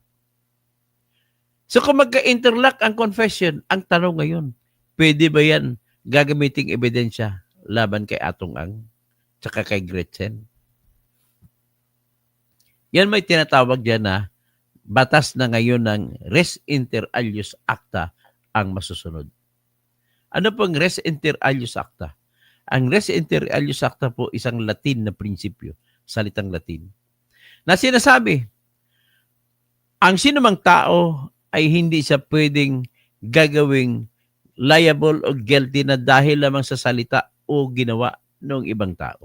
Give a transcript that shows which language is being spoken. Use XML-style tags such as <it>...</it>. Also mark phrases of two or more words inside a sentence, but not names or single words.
<tl>So kung magka-interlock ang confession, ang tanong ngayon, pwede ba yan gagamiting ebidensya laban kay Atong Ang tsaka kay Gretchen? Yan may tinatawag dyan na batas na ngayon ng</tl> <la>res inter alios acta</la> <tl>ang masusunod. Ano pong</tl> <la>res inter alios acta?</la> <tl>Ang</tl> <la>res inter alios acta</la> <tl>po isang Latin na prinsipyo, salitang Latin, na sinasabi, ang sinumang tao ay hindi siya pwedeng gagawing liable o guilty na dahil lamang sa salita o ginawa ng ibang tao.</tl>